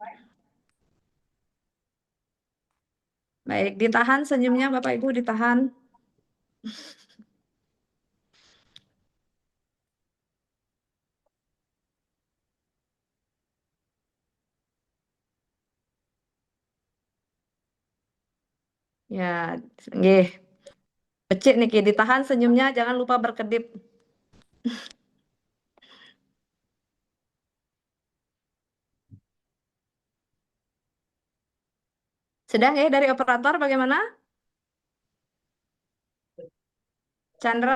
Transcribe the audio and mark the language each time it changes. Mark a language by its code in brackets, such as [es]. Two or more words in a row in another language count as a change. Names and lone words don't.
[id] Baik, ditahan senyumnya Bapak Ibu, ditahan. Ya, nggih. [ban] Becik niki, [id] ditahan senyumnya, jangan lupa berkedip. Sedang ya dari operator bagaimana? Chandra?